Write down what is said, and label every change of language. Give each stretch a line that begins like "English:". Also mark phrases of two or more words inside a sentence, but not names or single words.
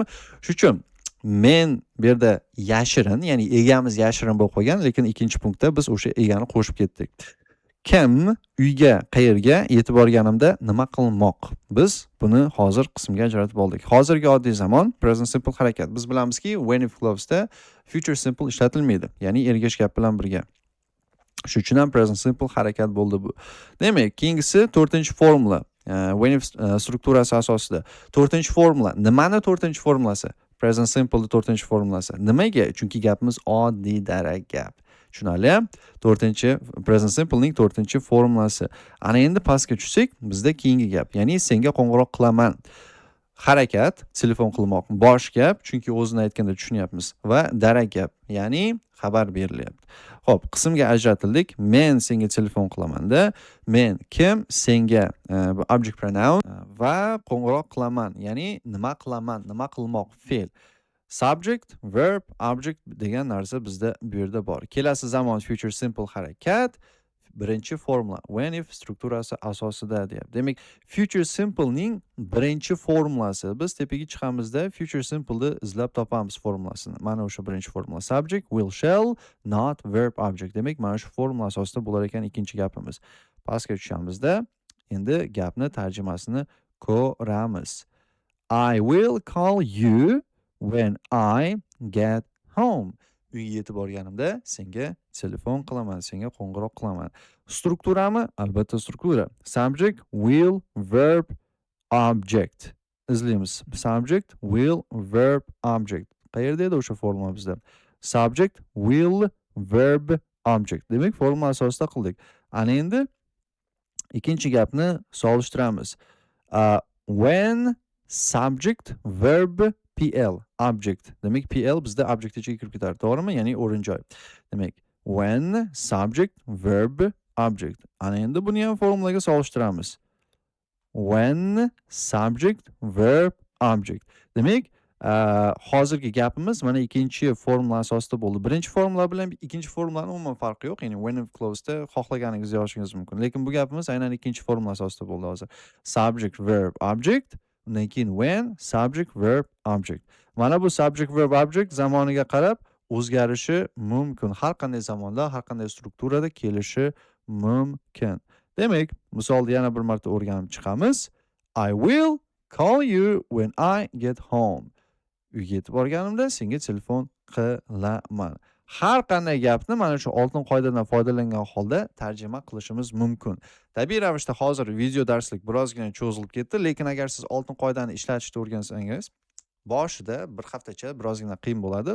Uzbek: Shuning uchun men bu yerda yashirin, ya'ni egamiz yashirin bo'lib qolgan, lekin ikkinchi punktda biz o'sha egani qo'shib ketdik. Kim uyga, qayerga yetib borganimda nima qilmoq? Biz buni hozir qismga ajratib oldik. Hozirgi oddiy zamon
English: present simple
Uzbek: harakat. Biz bilamizki,
English: when if clause'da future simple
Uzbek: ishlatilmaydi, ya'ni ergash gap bilan birga. Shuning uchun ham
English: present simple
Uzbek: harakat bo'ldi bu. Demak, keyingisi 4-formula.
English: When if
Uzbek: strukturasi asosida. 4-formula. Nimani 4-formulasi?
English: Present simple
Uzbek: 4-formulasi. Nimaga? Chunki gapimiz oddiy darak gap. Tushunali? 4-
English: present simple
Uzbek: ning 4-formulasi. Ana endi pastga tushsak, bizda keyingi gap, ya'ni senga qo'ng'iroq qilaman. Harakat, telefon qilmoq bosh gap, chunki o'zini aytganda tushunyapmiz va darak gap, ya'ni xabar berilyapti. Xo'p, qismga ajratildik. Men senga telefon qilaman-da. Men kim senga bu
English: object pronoun
Uzbek: va qo'ng'iroq qilaman, ya'ni nima qilaman, nima qilmoq fe'l.
English: Subject, verb, object
Uzbek: degan narsa bizda bu yerda bor. Kelasi zamon
English: future simple
Uzbek: harakat, birinchi formula
English: when if
Uzbek: strukturasi asosida deyapti. Demak,
English: future simple
Uzbek: ning birinchi formulasi. Biz tepaga chiqamizda
English: future simple
Uzbek: ni izlab topamiz formulasini. Mana o'sha birinchi formula.
English: Subject, will, shall, not, verb, object.
Uzbek: Demak, mana shu formula asosida bo'lar ekan ikkinchi gapimiz. Pastga tushamizda endi gapni tarjimasini ko'ramiz.
English: I will call you when I get home.
Uzbek: Uyga yetib borganimda senga telefon qilaman, senga qo'ng'iroq qilaman. Strukturami? Albatta struktura.
English: Subject, will, verb, object.
Uzbek: Izlaymiz.
English: Subject, will, verb, object.
Uzbek: Qayerda edi o'sha formula bizda?
English: Subject, will, verb, object.
Uzbek: Demak, formula asosida qildik. Ana endi ikkinchi gapni solishtiramiz.
English: When subject, verb, PL, object.
Uzbek: Demak, PL bizda object ichiga kirib ketadi, to'g'rimi? Ya'ni o'rin joy. Demak,
English: when subject, verb, object.
Uzbek: Ana endi buni ham formulaga solishtiramiz.
English: When subject, verb, object.
Uzbek: Demak, hozirgi gapimiz mana ikkinchi formula asosida bo'ldi. Birinchi formula bilan ikkinchi formulaning umuman farqi yo'q. Ya'ni
English: when if clause'da
Uzbek: xohlaganingizni yozishingiz mumkin. Lekin bu gapimiz aynan ikkinchi formula asosida bo'ldi hozir.
English: Subject, verb, object. Undan keyin when, subject, verb, object.
Uzbek: Mana bu
English: subject, verb, object
Uzbek: zamoniga qarab o'zgarishi mumkin. Har qanday zamonda, har qanday strukturada kelishi mumkin. Demak, misolda yana bir marta o'rganib chiqamiz.
English: I will call you when I get home.
Uzbek: Uyga yetib borganimda senga telefon qilaman. Har qanday gapni mana shu oltin qoidadan foydalangan holda tarjima qilishimiz mumkin. Tabiiy ravishda hozir video darslik birozgina cho'zilib ketdi, lekin agar siz oltin qoidani ishlatishni o'rgansangiz, boshida bir haftacha birozgina qiyin bo'ladi.